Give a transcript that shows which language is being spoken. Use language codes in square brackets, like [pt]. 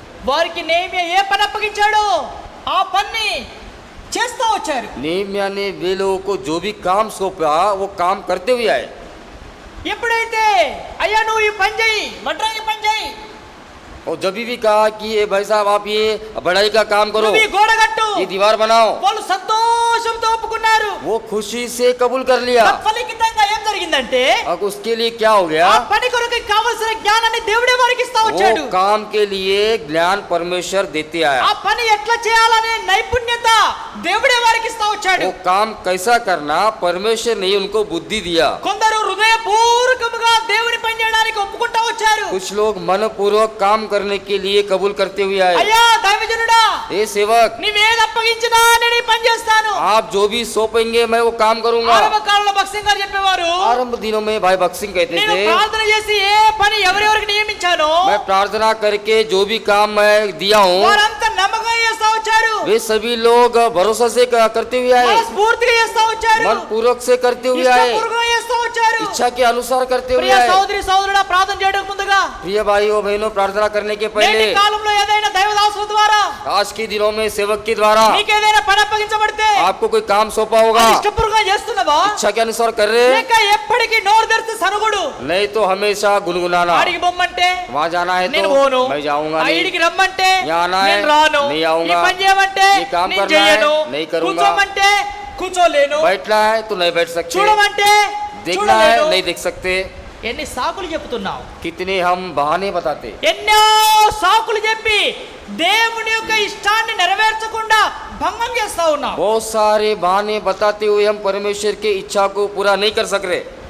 [te] వారికి నెహెమ్యా ఏ పని అప్పగించాడో ఆ పని చేస్తూ వచ్చారు. [hi] नेहम्या ने वे लोगों को जो भी काम सौंपा वो काम करते हुए आए। [te] ఎప్పుడైతే అయ్యా నువ్వు ఈ పని చేయి, వడ్రంగి పని చేయి, [hi] और जब भी कहा कि ये भाई साहब आप ये बढ़ाई का काम करो, [te] నువ్వు ఈ గోడ కట్టు, [hi] ये दीवार बनाओ, [te] వాళ్ళు సంతోషంతో ఒప్పుకున్నారు. [hi] वो खुशी से कबूल कर लिया। [te] ఫలితంగా ఏం జరిగిందంటే, [hi] अब उसके लिए क्या हो गया? [te] ఆ పని కొరకు కావలసిన జ్ఞానాన్ని దేవుడే వారికి ఇస్తా వచ్చాడు. [hi] वो काम के लिए ज्ञान परमेश्वर देते आया। [te] ఆ పని ఎట్లా చేయాలనే నైపుణ్యత దేవుడే వారికి ఇస్తా వచ్చాడు. [hi] वो काम कैसा करना परमेश्वर ने उनको बुद्धि दिया। [te] కొందరు హృదయపూర్వకముగా దేవుని పని చేయడానికి ఒప్పుకుంటా వచ్చారు. [hi] कुछ लोग मनपूर्वक काम करने के लिए कबूल करते हुए आए। [te] అయ్యా దైవజనుడా, [hi] ए सेवक, [te] నీవేది అప్పగించినా నేను ఈ పని చేస్తాను. [hi] आप जो भी सौंपेंगे मैं वो काम करूंगा। [te] ఆరంభ కాలంలో భక్సింగ్ గారు చెప్పేవారు, [hi] आरंभ दिनों में भाई बक्सिंग कहते [te] నేను [hi] थे, [te] ప్రార్థన చేసి ఏ పని ఎవరెవరికి నియమించానో [hi] मैं प्रार्थना करके जो भी काम मैं दिया हूँ [te] వారంతా నమ్మకంగా చేస్తా వచ్చారు, [hi] वे सभी लोग भरोसा से करते हुए आए, [te] మనస్ఫూర్తిగా చేస్తా వచ్చారు, [hi] मन पूर्वक से करते हुए आए, [te] ఇష్టపూర్వకంగా చేస్తా వచ్చారు. [hi] इच्छा के अनुसार करते हुए [te] ప్రియ [hi] आए। [te] సోదరి సోదరుడా, ప్రార్థన చేయడానికి ముందుగా [hi] प्रिय भाइयों बहनों, प्रार्थना करने के [te] నేటి [hi] पहले [te] కాలంలో ఏదైనా దైవదాసుల ద్వారా [hi] आज के दिनों में सेवक के द्वारा [te] నీకు ఏదైనా పని అప్పగించబడితే [hi] आपको कोई काम सौंपा होगा, [te] అది ఇష్టపూర్వకంగా చేస్తున్నావా, [hi] इच्छा के अनुसार कर रहे, [te] లేక ఎప్పటికీ నోరు తెరిచి సనుగుడు, [hi] नहीं तो हमेशा गुनगुनाना। [te] ఆడికి బొమ్మంటే [hi] वहाँ जाना है [te] నేను [hi] तो [te] పోను, [hi] मैं जाऊंगा नहीं, [te] ఆడికి రమ్మంటే [hi] यहाँ आना है [te] నేను రాను, [hi] नहीं [te] ఈ [hi] आऊंगा, [te] పని చేయమంటే [hi] ये काम [te] నేను [hi] करना है [te] చేయను, [hi] नहीं करूंगा, [te] కూర్చోమంటే కూర్చోలేను, [hi] बैठना है तो नहीं बैठ सकते, [te] చూడమంటే [hi] देखना है [te] చూడలేను. [hi] नहीं देख सकते। [te] ఎన్ని సాకులు చెప్తున్నావు, [hi] कितने हम बहाने बताते, [te] ఎన్నో సాకులు చెప్పి దేవుని యొక్క ఇష్టాన్ని నెరవేర్చకుండా భంగం చేస్తా ఉన్నావు. [hi] बहुत सारे बहाने बताते हुए हम परमेश्वर की इच्छा को पूरा नहीं कर सक रहे।